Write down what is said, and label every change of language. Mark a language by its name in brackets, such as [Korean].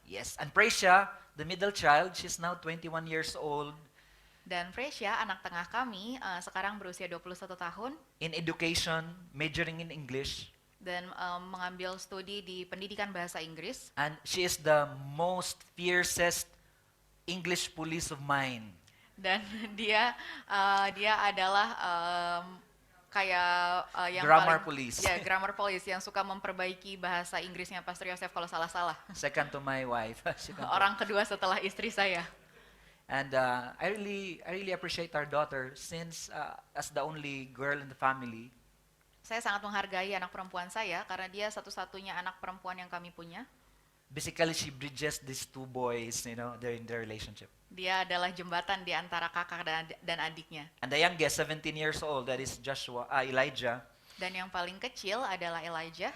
[English] Yes, and Precia, the middle child, she's now 21 years old, [Indonesian] Dan Fresia, anak tengah kami, sekarang berusia 21 tahun [English] in education, majoring in English, [Indonesian] dan mengambil studi di pendidikan bahasa Inggris. [English] and she is the most fiercest English police of mine. [Indonesian] Dan dia adalah kayak yang [English] Grammar police. [Indonesian] Ya, grammar police yang suka memperbaiki bahasa Inggrisnya Pastor Yosef kalau salah-salah. [English] Second to my wife. [Indonesian] Orang kedua setelah istri saya. [English] And I really appreciate our daughter since as the only girl in the family. [Indonesian] Saya sangat menghargai anak perempuan saya karena dia satu-satunya anak perempuan yang kami punya. [English] Basically, she bridges these two boys, they're in their relationship. [Indonesian] Dia adalah jembatan di antara kakak dan adiknya. [English] And the youngest, 17 years old, that is Elijah. [Indonesian] Dan yang paling kecil adalah Elijah,